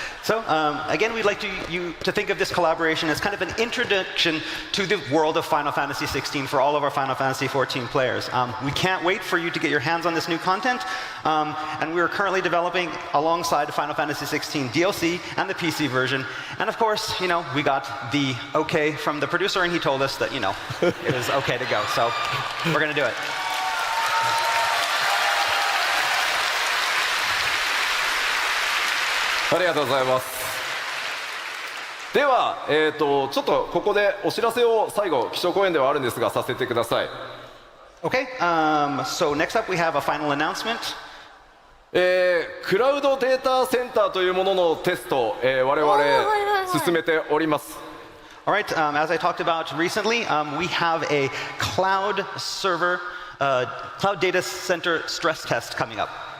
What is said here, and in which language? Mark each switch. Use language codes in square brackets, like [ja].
[en] So again, we'd like you to think of this collaboration as kind of an introduction to the world of Final Fantasy 16 for all of our Final Fantasy 14 players. We can't wait for you to get your hands on this new content, and we're currently developing alongside Final Fantasy 16 DLC and the PC version. And of course, you know, we got the okay from the producer, and he told us that, you know, it was okay to go. So we're going to do it. [ja] ありがとうございます。では、ちょっとここでお知らせを最後、基調講演ではあるんですが、させてください。 [en] Okay, so next up we have a final announcement. [ja] クラウドデータセンターというもののテスト、我々進めております。 [en] All right, as I talked about recently, we have a cloud server, cloud data center stress test coming up.